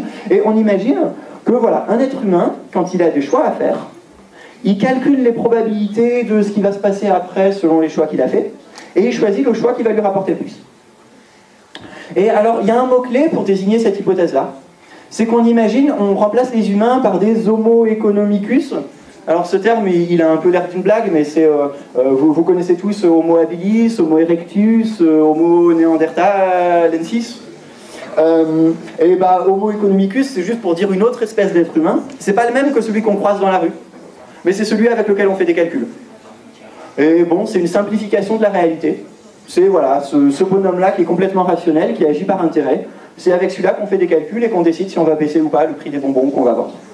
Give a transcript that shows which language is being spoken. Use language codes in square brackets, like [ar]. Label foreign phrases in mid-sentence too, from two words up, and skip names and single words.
[fr] Et on imagine que voilà, un être humain, quand il a des choix à faire, il calcule les probabilités de ce qui va se passer après selon les choix qu'il a fait, et il choisit le choix qui va lui rapporter le plus. Et alors, il y a un mot-clé pour désigner cette hypothèse-là. C'est qu'on imagine, on remplace les humains par des homo economicus. Alors ce terme, il a un peu l'air d'une blague, mais c'est, vous connaissez tous homo habilis, homo erectus, homo neanderthalensis. Et bah, Homo economicus, c'est juste pour dire une autre espèce d'être humain. C'est pas le même que celui qu'on croise dans la rue, mais c'est celui avec lequel on fait des calculs. Et bon, c'est une simplification de la réalité. C'est voilà, ce bonhomme-là qui est complètement rationnel, qui agit par intérêt. C'est avec celui-là qu'on fait des calculs et qu'on décide si on va baisser ou pas le prix des bonbons qu'on va vendre.